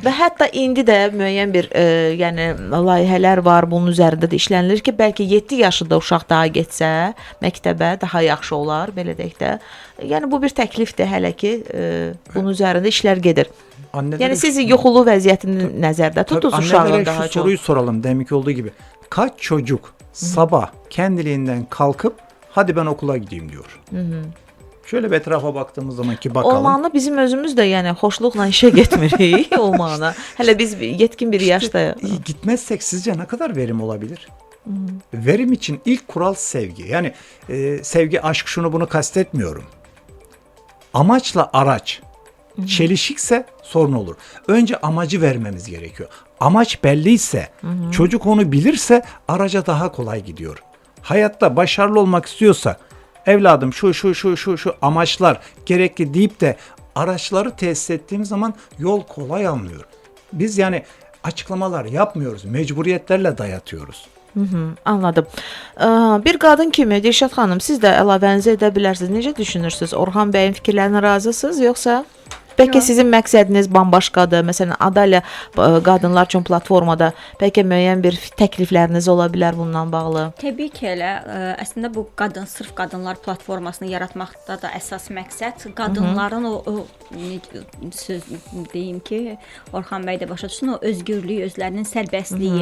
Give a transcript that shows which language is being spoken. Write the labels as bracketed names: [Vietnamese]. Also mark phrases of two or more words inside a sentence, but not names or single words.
[Azerbaijani] Və hətta indi də müəyyən bir yəni layihələr var, bunun üzərində də işlənilir ki, bəlkə 7 yaşında uşaq daha getsə məktəbə daha yaxşı olar, belə deyək də. Yəni bu bir təklifdir hələ ki, bunun üzərində işlər gedir. [Turkish] Annelere [Azerbaijani] Yəni siz yuxulu vəziyyətini nəzərdə [Turkish] Tabii [Azerbaijani] tutun [Turkish] annelere [Azerbaijani] uşağın [Turkish] şu [Azerbaijani] daha çox. [Turkish] soruyu soralım deminki olduğu gibi. Kaç çocuk sabah kendiliğinden kalkıp hadi ben okula gideyim diyor. Şöyle bir etrafa baktığımız zaman ki bakalım. Olmağına bizim özümüz də yəni xoşluqla işə getmirik olmağına. Hələ biz yetkin bir yaşda. Gitmezsek sizce ne kadar verim olabilir? Verim için ilk kural sevgi. Yani sevgi, aşk şunu bunu kastetmiyorum. Amaçla araç çelişikse sorun olur. Önce amacı vermemiz gerekiyor. Amaç belliyse, çocuk onu bilirse araca daha kolay gidiyor. Hayatta başarılı olmak istiyorsa, evladım şu amaçlar gerekli deyip de araçları tesis ettiğim zaman yol kolay alınıyor. Biz yani açıklamalar yapmıyoruz, mecburiyetlerle dayatıyoruz. Anladım. [Azerbaijani] Bir qadın kimi Dilşad xanım, siz də əlavənizi edə bilərsiniz. Necə düşünürsüz? Orxan bəyin fikirlərinə razısınız, yoxsa bəlkə Yox. sizin məqsədiniz bambaşqadır? Məsələn, Adalya qadınlar üçün platformada bəlkə müəyyən bir təklifləriniz ola bilər bundan bağlı. Təbii ki, elə əslində bu sırf qadınlar platformasını yaratmaqda da əsas məqsəd qadınların o söz deyim ki, Orxan bəy də başa düşsün, o özgürlüyü, özlərinin sərbəstliyi.